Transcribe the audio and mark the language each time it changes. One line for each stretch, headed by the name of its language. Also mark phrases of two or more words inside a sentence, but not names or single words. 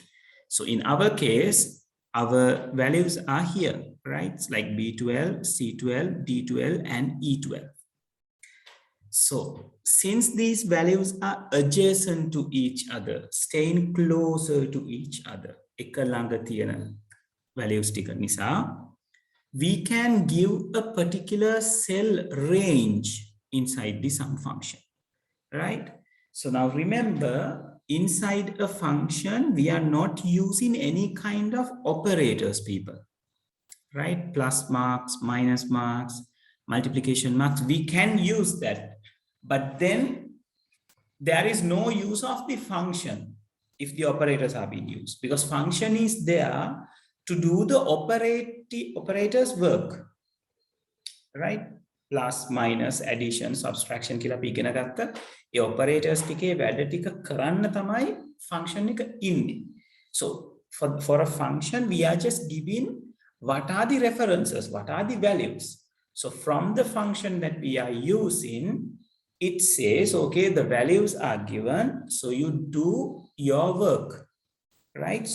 English: So in our case, our values are here, right? It's like B12, C12, D12, and E12. So since these values are adjacent to each other, staying closer to each other,
Sinhala: එක ළඟ තියෙන values ටික නිසා,
English: we can give a particular cell range inside the sum function, right? So now remember, inside a function, we are not using any kind of operators, people, right? Plus marks, minus marks, multiplication marks, we can use that. But then there is no use of the function if the operators are being used, because function is there to do the operators work, right? Plus, minus, addition, subtraction
Sinhala: කියලා අපි ඉගෙන ගත්ත ඒ operators ටිකේ වැඩ ටික කරන්න තමයි function එක ඉන්නේ.
English: So for a function, we are just giving what are the references, what are the values. So from the function that we are using, it says, okay, the values are given, so you do your work, right?